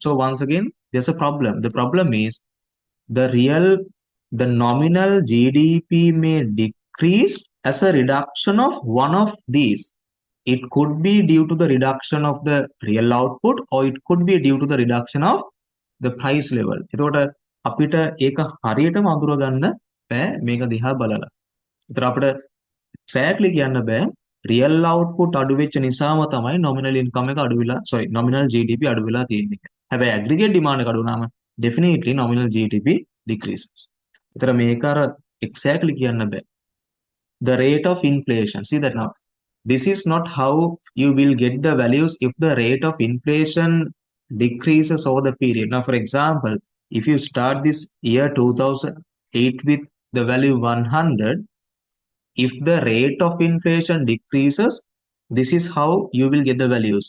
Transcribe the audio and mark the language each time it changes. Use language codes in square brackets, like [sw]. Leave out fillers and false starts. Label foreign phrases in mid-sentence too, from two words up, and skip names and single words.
[en] So once again, there's a problem. The problem is the nominal GDP may decrease as a reduction of one of these. It could be due to the reduction of the real output, or it could be due to the reduction of the price level. [si] එතකොට අපිට ඒක හරියටම අඳුර ගන්න බෑ මේක දිහා බලලා. ඒතර අපිට exactly කියන්න බෑ [en] real output [si] අඩු වෙච්ච නිසාම තමයි [en] nominal income [si] එක අඩු වෙලා [en] nominal GDP [si] අඩු වෙලා තියෙන්නේ. හැබැයි [en] aggregate demand [si] එක අඩු වුණාම [en] definitely nominal GDP decreases. [si] ඒතර මේක අර exactly කියන්න බෑ. [en] The rate of inflation. See that now. This is not how you will get the values if the rate of inflation decreases over the period. Now, for example, if you start this year 2008 with the value 100, if the rate of inflation decreases, this is how you will get the values.